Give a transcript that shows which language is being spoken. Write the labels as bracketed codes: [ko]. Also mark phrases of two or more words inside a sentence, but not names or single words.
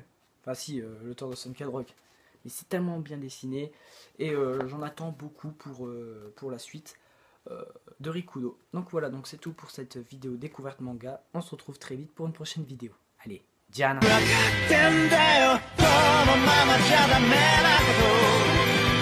[fr] Enfin, si, l'auteur de Sunken Rock. Mais c'est tellement bien dessiné. Et j'en attends beaucoup pour la suite de Rikudo. Donc voilà, donc c'est tout pour cette vidéo découverte manga. On se retrouve très vite pour une prochaine vidéo. Allez, Diana! [ja] 分かってんだよこのままじゃダメなこと